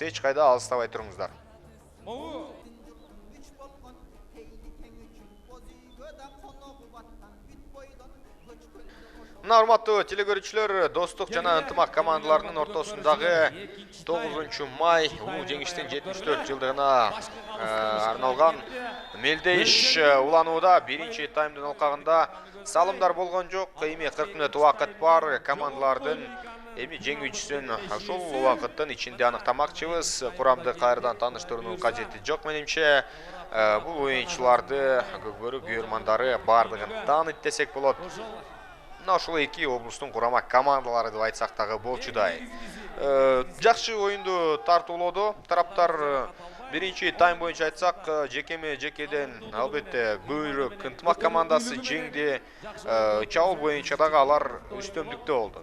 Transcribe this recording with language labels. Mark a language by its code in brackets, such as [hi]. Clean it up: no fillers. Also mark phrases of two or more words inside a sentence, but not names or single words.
[ky] Эч кайда алыстабай туруңуздар. Мына урматтуу телекөрүүчүлөр, достук жана ынтымак командаларынын ортосундагы 9 май улуу жеңиштин 74 жылдыгына арналган мелдеш уланууда. Биринчи таймдын алкагында салымдар болгон жок. Эми 40 мүнөт убакыт бар. Командалардын эми жеңүүчүсүн ошол убакыттын ичинде аныктамакчыбыз. Курамды кайрадан тааныштыруунун кажети жок менимче. [kk] Бұл ойыншыларды көкбөрік үйірмандары бардығын таныт десек болады. [ky] Мына ошол эки облустун курама командалары деп айтсак дагы болчудай. Жакшы оюнду тартуулоду. Тараптар биринчи тайм боюнча айтсак, жекеден албетте Көкбөрүк ынтымак командасы жеңди. Чабуул боюнча дагы алар үстөмдүктө болду.